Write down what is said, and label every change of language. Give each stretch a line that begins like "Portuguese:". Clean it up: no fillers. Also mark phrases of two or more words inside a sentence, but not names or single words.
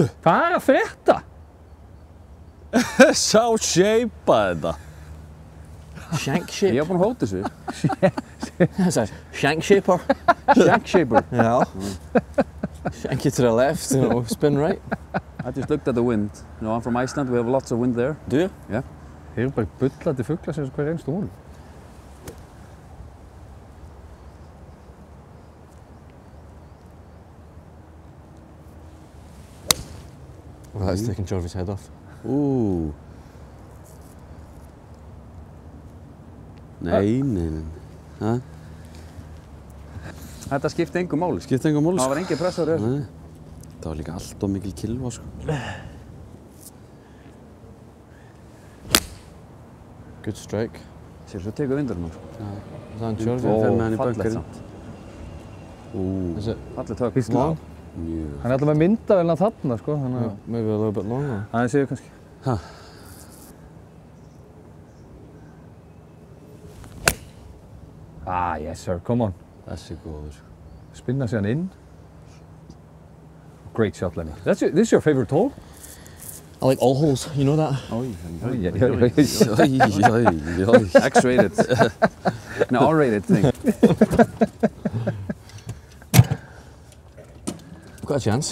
Icelandic: Hvað er að frétta? Sá shapea þetta. Shank Ég shape. var búinn að hóta þessu.
English: That's a shank shaper. Shank shaper. Yeah. Shank you to the left and it'll spin right. I just looked at the wind. You know, I'm from Iceland. We have lots of wind there. Do you? Yeah.
Icelandic: Þeir eru bara bullandi fuglar sem hver einstu hólum.
English: Well, that's taking Jarvis' head off.
Icelandic: Nei. Ha? Þetta skipti engu máli. Skipti engu máli Það sko. var engin pressa á þessu. Nei. Það var líka allt of mikil kilva sko.
English: Good strike.
Icelandic: Sér svo tekur vindurinn á.
English: Is that on Jarvis?
Icelandic: Fer með hann í Fallegt bunkerinn. samt.
English: Is it
Icelandic: Fallegt högg. Býst
English: long?
Icelandic: Mjög. Hann er alltaf með myndavélina þarna, sko, þannig
English: Yeah, maybe a little bit longer.
Icelandic: að það séu kannski. Ha?
English: Ah, yes sir, come on.
Icelandic: Þessi góður. Spinna sig hann inn.
English: Great shot, Lenny. This is your favorite hole? I like all holes, you know that? X-rated. No, R-rated thing. Got a chance.